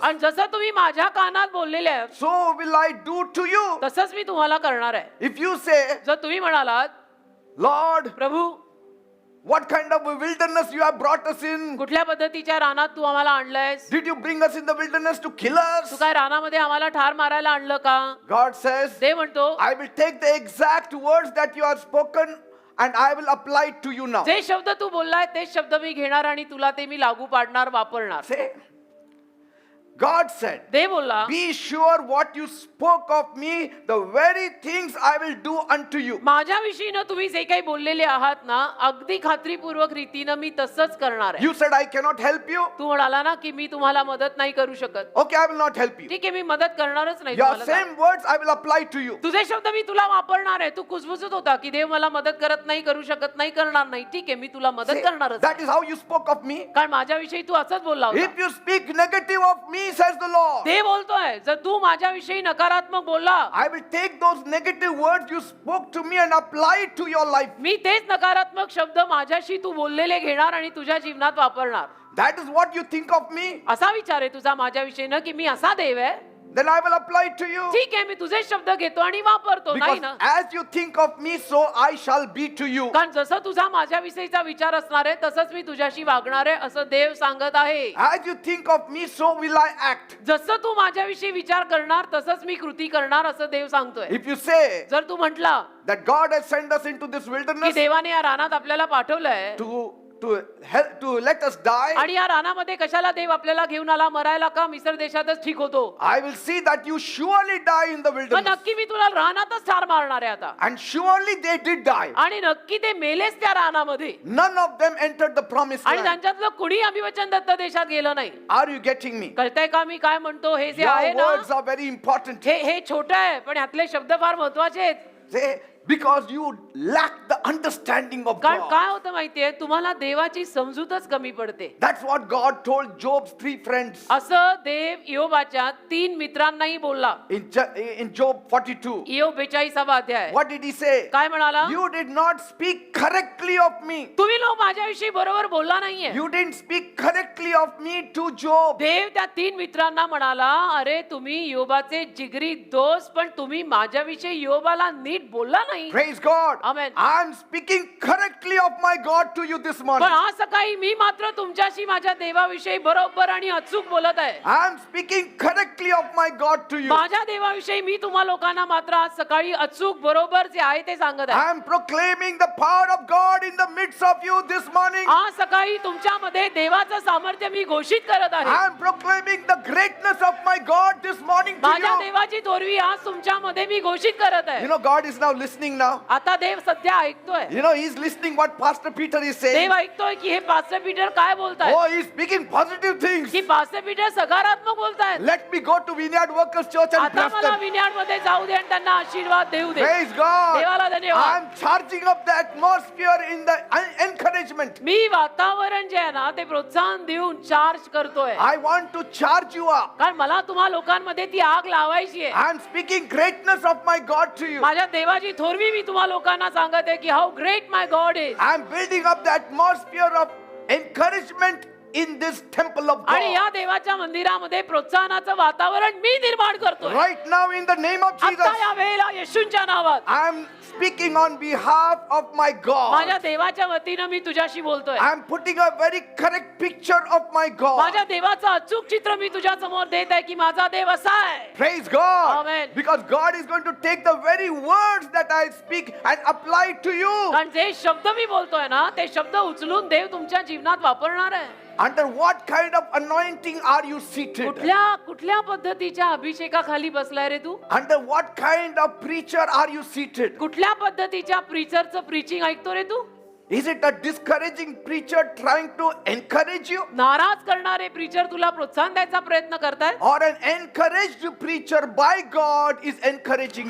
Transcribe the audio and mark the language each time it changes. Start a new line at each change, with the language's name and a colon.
Marathi: आणि जसं तुम्ही माझ्या कानात बोललेले आहे
English: so will I do to you.
Marathi: तसंच मी तुम्हाला करणार आहे.
English: If you say,
Marathi: जर तुम्ही म्हणालात,
English: Lord,
Marathi: Prabhu
English: what kind of a wilderness you have brought us in?
Marathi: कुठल्या पद्धतीच्या रानात तू आम्हाला आणलंयस?
English: Did you bring us in the wilderness to kill
Marathi: Tu
English: us?
Marathi: काय रानामध्ये आम्हाला ठार मारायला आणलं का?
English: God says,
Marathi: ते म्हणतो,
English: I will take the exact words that you have spoken and I will apply it to you now.
Marathi: जे शब्द तू बोललाय तेच शब्द मी घेणार आणि तुला ते मी लागू पाडणार, वापरणार.
English: Say, God said,
Marathi: ते बोलला,
English: be sure what you spoke of me, the very things I will do unto you.
Marathi: माझ्याविषयीनं तुम्ही जे काही बोललेले आहात ना, अगदी खात्रीपूर्वक रीतीनं मी तसंच करणार आहे.
English: You said I cannot help you.
Marathi: तू म्हणाला ना की मी तुम्हाला मदत नाही करू शकत.
English: Okay, I will not help you.
Marathi: ठीक आहे, मी मदत करणारच नाही
English: Your
Marathi: तुम्हाला.
English: same words I will apply to you.
Marathi: तुझे शब्द मी तुला वापरणार आहे. तू कुजबुजत होता की देव मला मदत करत नाही, करू शकत नाही, करणार नाही. ठीक आहे, मी तुला मदत
English: Say,
Marathi: करणारच.
English: that is how you spoke of me.
Marathi: कारण माझ्याविषयी तू असंच बोलला होता.
English: If you speak negative of me, says the Lord,
Marathi: ते बोलतोय, जर तू माझ्याविषयी नकारात्मक बोलला,
English: I will take those negative words you spoke to me and apply it to your life.
Marathi: मी तेच नकारात्मक शब्द माझ्याशी तू बोललेले घेणार आणि तुझ्या जीवनात वापरणार.
English: That is what you think of me.
Marathi: असा विचार आहे तुझा माझ्याविषयीनं की मी असा देव आहे.
English: Then I will apply it to you.
Marathi: ठीक आहे, मी तुझे शब्द घेतो आणि वापरतो. नाही
English: Because
Marathi: ना?
English: as you think of me, so I shall be to you.
Marathi: कारण जसं तुझा माझ्याविषयीचा विचार असणार आहे तसंच मी तुझ्याशी वागणार आहे असं देव सांगत आहे.
English: As you think of me, so will I act.
Marathi: जसं तू माझ्याविषयी विचार करणार तसंच मी कृती करणार असं देव सांगतोय.
English: If you say
Marathi: जर तू म्हटला
English: that God has sent us into this
Marathi: की
English: wilderness
Marathi: देवाने या रानात आपल्याला पाठवलंय
English: to let us die,
Marathi: आणि या रानामध्ये कशाला देव आपल्याला घेऊन आला, मरायला का? मिस्र देशातच ठीक होतो.
English: I will see that you surely die in the
Marathi: मग
English: wilderness.
Marathi: नक्की मी तुला रानातच ठार मारणार आहे आता.
English: And surely they did die.
Marathi: आणि नक्की ते मेलेच त्या रानामध्ये.
English: None of them entered the promised
Marathi: आणि
English: land.
Marathi: त्यांच्यातलं कुणी अभिवचन दत्त देशात गेलं नाही.
English: Are you getting me?
Marathi: कळतंय का मी काय म्हणतो? हे जे आहे
English: Your
Marathi: ना,
English: words are very important.
Marathi: हे छोटं आहे पण यातले शब्द फार महत्वाचे आहेत.
English: Say, because you lack the understanding of
Marathi: कारण
English: God.
Marathi: काय होतं माहितीये, तुम्हाला देवाची समजूतच कमी पडते.
English: That's what God told Job's 3 friends
Marathi: असं देव इयोबाच्या 3 मित्रांनाही बोलला.
English: in Job 42.
Marathi: इयोब 42 अध्याय.
English: What did he say?
Marathi: काय म्हणाला?
English: You did not speak correctly of me.
Marathi: तुम्ही लोक माझ्याविषयी बरोबर बोलला नाहीये.
English: You didn't speak correctly of me to Job.
Marathi: देव त्या 3 मित्रांना म्हणाला, अरे तुम्ही योबाचे जिगरी दोस्त, पण तुम्ही माझ्याविषयी योबाला नीट बोलला नाही.
English: Praise God. Amen. I'm speaking correctly of my God to you this
Marathi: पण
English: morning.
Marathi: आज सकाळी मी मात्र तुमच्याशी माझ्या देवाविषयी बरोबर आणि अचूक बोलत आहे.
English: I'm speaking correctly of my God to you.
Marathi: माझ्या देवाविषयी मी तुम्हा लोकांना मात्र आज सकाळी अचूक बरोबर जे आहे ते सांगत आहे.
English: I'm proclaiming the power of God in the midst of you this morning.
Marathi: आज सकाळी तुमच्यामध्ये देवाचं सामर्थ्य मी घोषित करत आहे.
English: I'm proclaiming the greatness of my God this morning to
Marathi: माझ्या
English: you.
Marathi: देवाची थोरवी आज तुमच्यामध्ये मी घोषित करत आहे.
English: You know, God is now listening now.
Marathi: आता देव सध्या ऐकतोय.
English: You know, He's listening what Pastor Peter is saying.
Marathi: देव ऐकतोय की हे पास्टर पीटर काय बोलताय.
English: Oh, He's speaking positive things.
Marathi: की पास्टर पीटर सकारात्मक बोलतायत.
English: Let me go to Vineyard Workers Church and
Marathi: आता
English: bless
Marathi: मला
English: them.
Marathi: विनयार्ड मध्ये जाऊ दे आणि त्यांना आशीर्वाद देऊ दे.
English: Praise God.
Marathi: देवाला धन्यवाद.
English: I'm charging up the atmosphere in the encouragement.
Marathi: मी वातावरण जे आहे ना ते प्रोत्साहन देऊन चार्ज करतोय.
English: I want to charge you up.
Marathi: कारण मला तुम्हा लोकांमध्ये ती आग लावायची आहे.
English: I'm speaking greatness of my God to you.
Marathi: माझ्या देवाची थोरवी मी तुम्हा लोकांना सांगत आहे की
English: How great my God is. I'm building up the atmosphere of encouragement in this temple of
Marathi: आणि
English: God.
Marathi: या देवाच्या मंदिरामध्ये प्रोत्साहनाचं वातावरण मी निर्माण करतोय.
English: Right now, in the name of Jesus,
Marathi: आता या वेळेला येशूंच्या नावात
English: I am speaking on behalf of my
Marathi: माझ्या
English: God.
Marathi: देवाच्या वतीनं मी तुझ्याशी बोलतोय.
English: I am putting a very correct picture of my God.
Marathi: माझ्या देवाचं अचूक चित्र मी तुझ्या समोर देत आहे की माझा देव असा आहे.
English: Praise God. Amen. Because God is going to take the very words that I speak and apply it to you.
Marathi: कारण जे शब्द मी बोलतोय ना ते शब्द उचलून देव तुमच्या जीवनात वापरणार आहे.
English: Under what kind of anointing are you seated?
Marathi: कुठल्या पद्धतीच्या अभिषेकाखाली बसलाय रे तू?
English: Under what kind of preacher are you seated?
Marathi: कुठल्या पद्धतीच्या प्रीचरचं प्रीचिंग ऐकतो रे तू?
English: Is it a discouraging preacher trying to encourage you?
Marathi: नाराज करणारे प्रीचर तुला प्रोत्साहन द्यायचा प्रयत्न करतायत?
English: Or an encouraged preacher by God is encouraging